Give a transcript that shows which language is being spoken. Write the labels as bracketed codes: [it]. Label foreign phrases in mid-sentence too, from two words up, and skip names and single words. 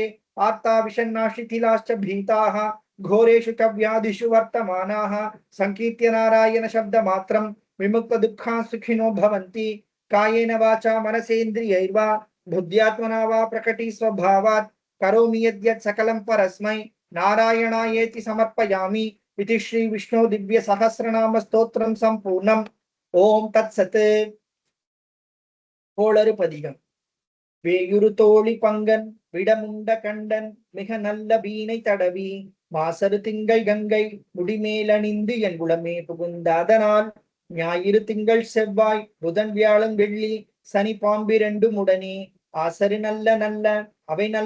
[sa] आर्ता विषण्णा शिथिलाश्च भीताः घोरेषु च व्याधिषु वर्तमानाः संकीर्त्य नारायण शब्दमात्रं विमुक्त दुःखाः सुखिनो भवन्ति। कायेन वाचा मनसेन्द्रियैर्वा बुद्ध्यात्मना वा प्रकटी स्वभावात् करोमि यद्यत् सकलं परस्मै नारायणायेति समर्पयामि इति। श्री विष्णु दिव्य सहस्रनाम स्तोत्रम संपूर्णम। ओम तत्सत्। கோளறு பதிகம். [ta] வேயுறு தோழி பங்கன் விடமுண்ட கண்டன் மிக நல்ல வீணை தடவி மாசரு திங்கள் கங்கை முடிமேலணிந்து என் குலமே புகுந்தாதனால் ஞாயிறு திங்கள் செவ்வாய் புதன் வியாழன் வெள்ளி சனி பாம்பிரண்டும் உடனே ஆசரு நல்ல நல்ல அவை நல்ல